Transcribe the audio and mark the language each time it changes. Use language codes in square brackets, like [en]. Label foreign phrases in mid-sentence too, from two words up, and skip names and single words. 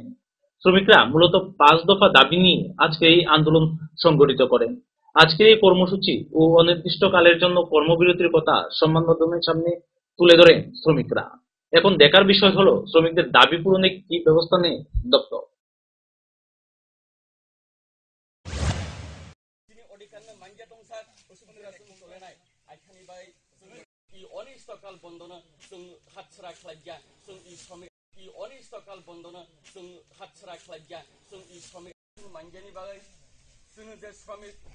[bn] শ্রমিকরা মূলত 5 দফা দাবি নিয়ে আজকে এই আন্দোলন সংগঠিত করেন। আজকের এই কর্মসূচি ও অনির্দিষ্টকালের জন্য কর্মবিরতির কথা সংবাদ মাধ্যমের সামনে তুলে ধরেন শ্রমিকরা। এখন দেখার বিষয় হলো শ্রমিকদের দাবি পূরণে কি ব্যবস্থা নেয় দপ্তর। [trp] अनिष्टकाल बन्दना जों हातछारा खालाया जों इ श्रमिक अनिष्टकाल बन्दना जों हातछारा खालाया जों इ श्रमिक मानजानि बागै जों जे श्रमिक